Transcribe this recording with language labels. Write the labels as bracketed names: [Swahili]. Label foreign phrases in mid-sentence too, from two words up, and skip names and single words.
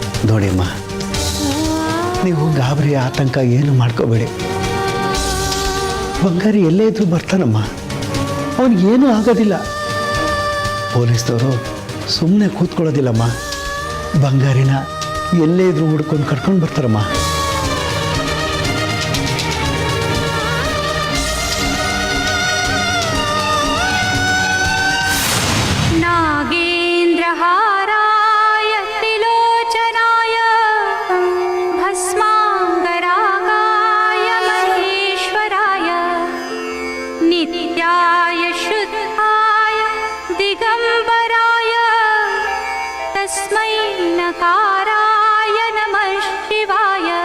[Kannada] ನೋಡಿ ಅಮ್ಮ, ನೀವು ಗಾಬರಿ ಆತಂಕ ಏನು ಮಾಡ್ಕೋಬೇಡಿ. ಬಂಗಾರಿ ಎಲ್ಲೇ ಇದ್ರೂ ಬರ್ತಾನಮ್ಮ, ಅವನಿಗೇನೂ ಆಗೋದಿಲ್ಲ. ಪೊಲೀಸ್ನವರು ಸುಮ್ಮನೆ ಕೂತ್ಕೊಳ್ಳೋದಿಲ್ಲಮ್ಮ, ಬಂಗಾರಿನ ಎಲ್ಲೇ ಇದ್ರೂ ಹುಡ್ಕೊಂಡು ಕರ್ಕೊಂಡು ಬರ್ತಾರಮ್ಮ. [Sanskrit] नागेन्द्रहाराय त्रिलोचनाय भस्माङ्गरागाय महेश्वराय नित्याय शुद्धाय दिगम्बराय तस्मै नकाराय नमः शिवाय